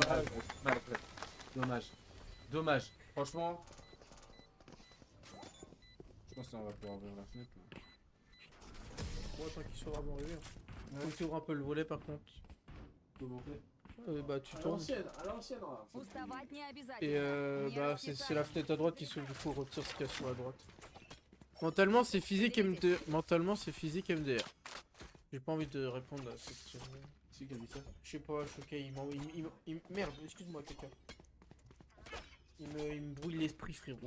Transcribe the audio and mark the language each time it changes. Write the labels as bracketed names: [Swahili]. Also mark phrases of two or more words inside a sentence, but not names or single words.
[French] Dommage. Franchement. Je pense qu'on va pouvoir ouvrir la fenêtre. Là. Bon, attends qu'il soit vraiment arrivé. Faut que tu ouvres un peu le volet par contre. Comment Bah tu À tournes. l'ancienne, là. [Russian] Уставать не обязательно. [French] Et [Russian] Не [French] bah c'est la [Russian] расписаться. [French] fenêtre à droite qui s'ouvre, du coup on retire ce qu'il y a sur la droite. Mentalement c'est physique MD. Mentalement c'est physique MDR. J'ai pas envie de répondre à cette question. C'est qui a dit ça? Je sais pas, je suis ok, merde, excuse-moi quelqu'un. Il me brouille l'esprit frérot.